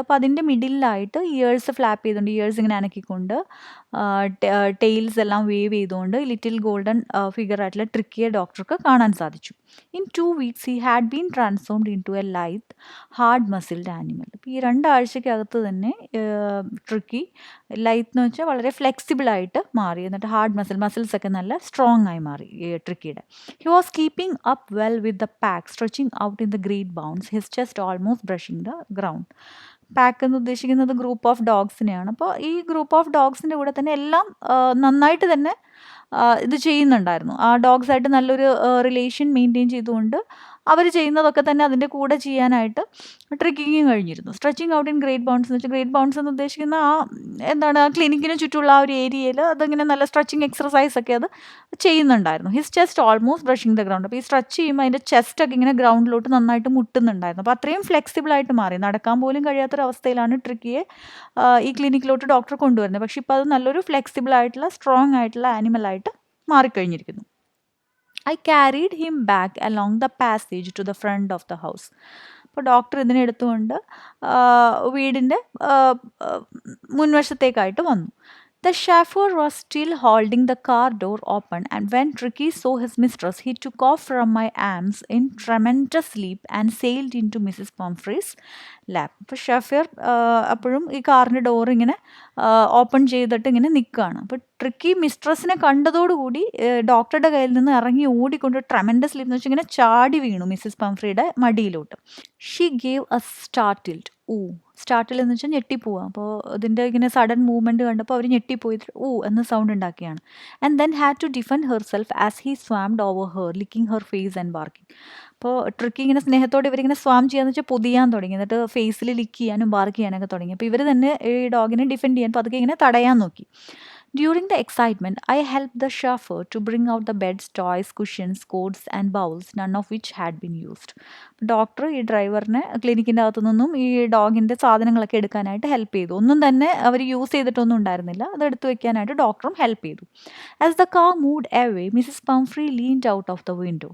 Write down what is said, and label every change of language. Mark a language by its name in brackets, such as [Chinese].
[Malayalam] അപ്പോൾ അതിൻ്റെ മിഡിലായിട്ട് years flap ചെയ്തുകൊണ്ട്, ഇയേഴ്സ് ഇങ്ങനെ അനക്കിക്കൊണ്ട്, ടെയിൽസ് എല്ലാം വേവ് ചെയ്തുകൊണ്ട് ലിറ്റിൽ ഗോൾഡൻ ഫിഗർ ആയിട്ടുള്ള ട്രിക്കിയെ ഡോക്ടർക്ക് കാണാൻ സാധിച്ചു. [English] In 2 weeks he had been transformed into a light hard muscled animal. [Malayalam] അപ്പോൾ ഈ 2 ആഴ്ചക്കകത്ത് തന്നെ ട്രിക്കി ലൈറ്റ് എന്ന് വെച്ചാൽ വളരെ ഫ്ലെക്സിബിളായിട്ട് മാറി. എന്നിട്ട് ഹാർഡ് മസിൽസ് ഒക്കെ നല്ല സ്ട്രോങ് ആയി മാറി ട്രിക്കിയുടെ. [English] He was keeping up well with the pack, stretching out in the great bounds, his chest almost brushing the ground. [Malayalam] Pack എന്ന് ഉദ്ദേശിക്കുന്നത് ഗ്രൂപ്പ് ഓഫ് ഡോഗ്സിനെയാണ്. അപ്പോൾ ഈ ഗ്രൂപ്പ് ഓഫ് ഡോഗ്സിൻ്റെ കൂടെ തന്നെ എല്ലാം നന്നായിട്ട് തന്നെ ഇത് ചെയ്യുന്നുണ്ടായിരുന്നു. ആ ഡോഗ്സായിട്ട് നല്ലൊരു റിലേഷൻ മെയിൻറ്റെയിൻ ചെയ്തുകൊണ്ട് അവർ ചെയ്യുന്നതൊക്കെ തന്നെ അതിൻ്റെ കൂടെ ചെയ്യാനായിട്ട് ട്രിക്കിങ് കഴിഞ്ഞിരുന്നു. [English] stretching out in great bounds [Malayalam] എന്ന് വെച്ചാൽ, ഗ്രേറ്റ് ബൗണ്ട്സ് എന്ന് ഉദ്ദേശിക്കുന്ന ആ എന്താണ്, ആ ക്ലിനിക്കിന് ചുറ്റുമുള്ള ആ ഒരു ഏരിയയിൽ അതിങ്ങനെ നല്ല സ്ട്രെച്ചിങ് എക്സർസൈസ് ഒക്കെ അത് ചെയ്യുന്നുണ്ടായിരുന്നു. [English] His chest almost brushing the ground. [Malayalam] അപ്പോൾ ഈ സ്ട്രെച്ച് ചെയ്യുമ്പോൾ അതിൻ്റെ ചെസ്റ്റൊക്കെ ഇങ്ങനെ ഗ്രൗണ്ടിലോട്ട് നന്നായിട്ട് മുട്ടുന്നുണ്ടായിരുന്നു. അപ്പോൾ അത്രയും ഫ്ലെക്സിബിളായിട്ട് മാറി. നടക്കാൻ പോലും കഴിയാത്തൊരവസ്ഥയിലാണ് ട്രിക്കിയെ ഈ ക്ലിനിക്കിലോട്ട് ഡോക്ടർ കൊണ്ടുവരുന്നത്. പക്ഷേ ഇപ്പോൾ അത് നല്ലൊരു ഫ്ലെക്സിബിളായിട്ടുള്ള സ്ട്രോങ് ആയിട്ടുള്ള ആനിമലായിട്ട് മാറിക്കഴിഞ്ഞിരിക്കുന്നു. [English] I carried him back along the passage to the front of the house. [Malayalam] അപ്പോൾ ഡോക്ടർ ഇതിനെ എടുത്തുകൊണ്ട് വീടിൻ്റെ മുൻവശത്തേക്കായിട്ട് വന്നു. [English] The chauffeur was still holding the car door open, and when Tricky saw his mistress, he took off from my arms in tremendous leap and sailed into Mrs. Pumphrey's lap. [Malayalam] അപ്പോൾ ഷെഫർ അപ്പോഴും ഈ കാറിൻ്റെ door ഇങ്ങനെ open ചെയ്തിട്ട് ഇങ്ങനെ നിൽക്കുകയാണ്. അപ്പോൾ tricky മിസ്ട്രസിനെ കണ്ടതോടുകൂടി ഡോക്ടറുടെ കയ്യിൽ നിന്ന് ഇറങ്ങി ഓടിക്കൊണ്ട് ട്രെമൻഡസ് ലീപ്പ് എന്ന് വെച്ചാൽ ഇങ്ങനെ ചാടി വീണു Mrs പംഫ്രിയുടെ മടിയിലോട്ട്. [English] she gave a startled [Malayalam] സ്റ്റാർട്ടിൽ എന്ന് വെച്ചാൽ ഞെട്ടിപ്പോവുക. അപ്പോൾ ഇതിൻ്റെ ഇങ്ങനെ സഡൻ മൂവ്മെൻറ്റ് കണ്ടപ്പോൾ അവർ ഞെട്ടിപ്പോയിട്ട് എന്ന് sound ഉണ്ടാക്കിയാണ്. [English] And then had to defend herself as he swarmed over her, licking her face and barking. [Malayalam] അപ്പോൾ ട്രിക്കി ഇങ്ങനെ സ്നേഹത്തോടെ ഇവരിങ്ങനെ സ്വാം ചെയ്യാന്ന് വെച്ചാൽ പൊതിയാൻ തുടങ്ങി. എന്നിട്ട് ഫേസിൽ ലിക്ക് ചെയ്യാനും ബാർക്ക് ചെയ്യാനൊക്കെ തുടങ്ങി. അപ്പോൾ ഇവർ തന്നെ ഈ ഡോഗിനെ ഡിഫെൻഡ് ചെയ്യാൻ പതുക്കെ ഇങ്ങനെ തടയാൻ നോക്കി. [English] During the excitement, I helped the chauffeur to bring out the beds, toys, cushions, coats and bowls, none of which had been used. [Malayalam] Doctor ഈ ഡ്രൈവറിനെ ക്ലിനിക്കിൻ്റെ അകത്തു നിന്നും ഈ ഡോഗിൻ്റെ സാധനങ്ങളൊക്കെ എടുക്കാനായിട്ട് ഹെൽപ്പ് ചെയ്തു. ഒന്നും തന്നെ അവർ യൂസ് ചെയ്തിട്ടൊന്നും ഉണ്ടായിരുന്നില്ല. അത് എടുത്തു വെക്കാനായിട്ട് ഡോക്ടറും ഹെൽപ്പ് ചെയ്തു. [English] As the car moved away, Mrs Pumphrey leaned out of the window.